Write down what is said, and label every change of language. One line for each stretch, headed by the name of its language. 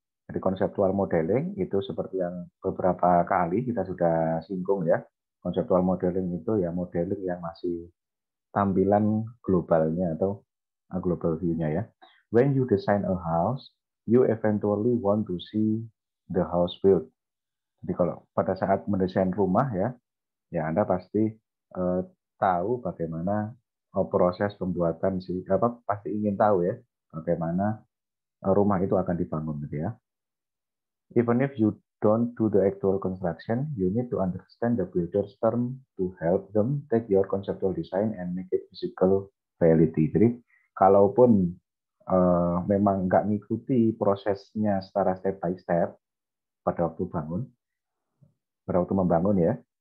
Indonesian: Jadi conceptual modeling itu seperti yang beberapa kali kita sudah singgung ya. Conceptual modeling itu ya modeling yang masih tampilan globalnya atau global view-nya ya.
English: When you design a house, you eventually want to see the house built.
Indonesian: Jadi kalau pada saat mendesain rumah ya, ya Anda pasti tahu bagaimana proses pembuatan pasti ingin tahu ya bagaimana rumah itu akan dibangun gitu ya.
English: Even if you don't do the actual construction, you need to understand the builder's term to help them take your conceptual design and make it physical reality.
Indonesian: Jadi, kalaupun memang nggak ngikuti prosesnya secara step by step pada waktu membangun ya,